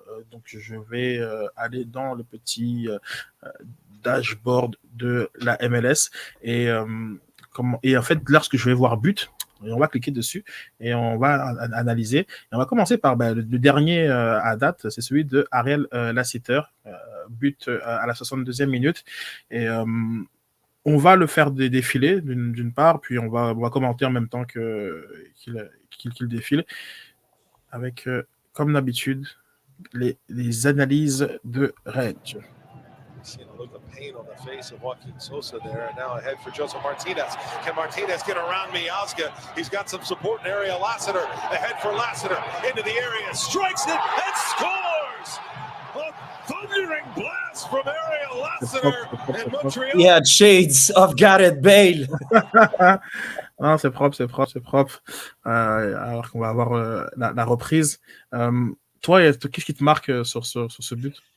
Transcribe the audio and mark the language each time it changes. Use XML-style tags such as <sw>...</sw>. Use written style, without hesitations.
<fr>Donc, je vais aller dans le petit dashboard de la MLS et en fait, lorsque je vais voir but, on va cliquer dessus et on va analyser. Et on va commencer par le dernier à date, c'est celui de Ariel Lassiter, but à la 62e minute. Et on va le faire défiler d'une part, puis on va commenter en même temps qu'il défile, avec, comme d'habitude, les analyses de Reg.</fr> <en>Seeing a look of pain on the face of Joaquin Sosa there, and now ahead for Joseph Martinez. Can Martinez get around Miazga? He's got some support in area. Lassiter ahead for Lassiter into the area, strikes it and scores! A thundering blast from area Lassiter in Montreal. He had shades of Gareth Bale.</en> <fr>Non, c'est propre. Alors qu'on va avoir la reprise. Toi, qu'est-ce qui te marque sur ce but?</fr>